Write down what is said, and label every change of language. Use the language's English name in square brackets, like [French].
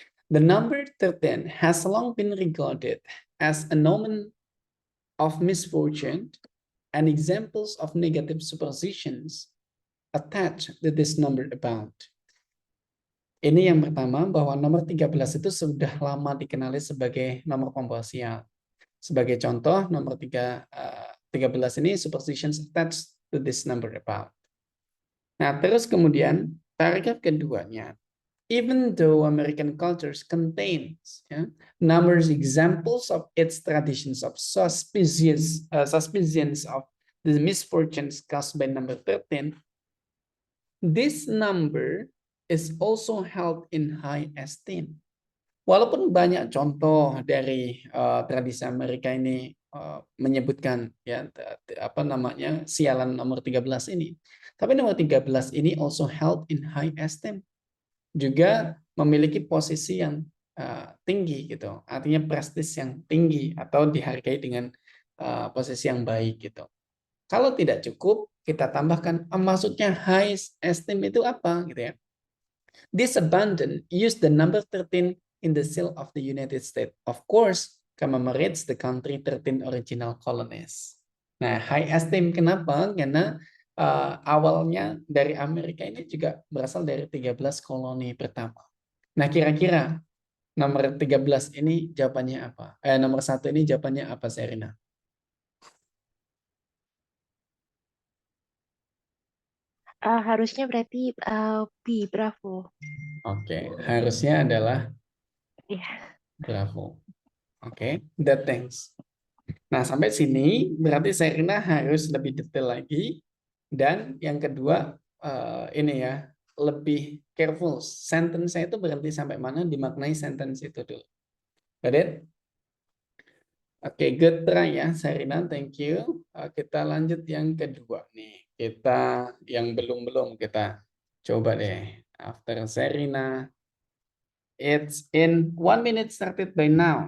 [English] The number 13 has long been regarded as a nomen of misfortune and examples of negative superstitions attached to this number about. [Indonesian] Ini yang pertama, bahwa nomor 13 itu sudah lama dikenali sebagai nomor pembawa sial. Sebagai contoh, nomor 13 ini [English] superstitions attached to this number about. [Indonesian] Nah, terus kemudian paragraf keduanya, [English] even though American cultures contains numerous examples of its traditions of suspicions of the misfortunes caused by number 13, this number is also held in high esteem. [Indonesian] Walaupun banyak contoh dari tradisi Amerika ini menyebutkan ya apa namanya sialan nomor 13 ini. Tapi nomor 13 ini [English] also held in high esteem. [Indonesian] Juga memiliki posisi yang tinggi gitu. Artinya prestis yang tinggi atau dihargai dengan posisi yang baik gitu. Kalau tidak cukup, kita tambahkan maksudnya high esteem itu apa gitu ya. [English] This abundant use the number 13 in the seal of the United States. Of course, commemorates the country 13 original colonies. [Indonesian] Nah, high esteem kenapa? Karena awalnya dari Amerika ini juga berasal dari 13 koloni pertama. Nah, kira-kira nomor 13 ini jawabannya apa? Nomor 1 ini jawabannya apa, Serina? Harusnya berarti B, Bravo. Oke, harusnya adalah Bravo. Oke, [English] that thanks. [Indonesian] Nah, sampai sini berarti Serina harus lebih detail lagi. Dan yang kedua, ini ya, lebih careful. Sentence saya itu berhenti sampai mana, dimaknai sentence itu dulu. Got it? Oke, [English] good try [Indonesian] ya, Serina. [English] Thank you. [Indonesian] Kita lanjut yang kedua nih. Kita yang belum kita coba deh. [English] After Serina, it's in 1 minute started by now.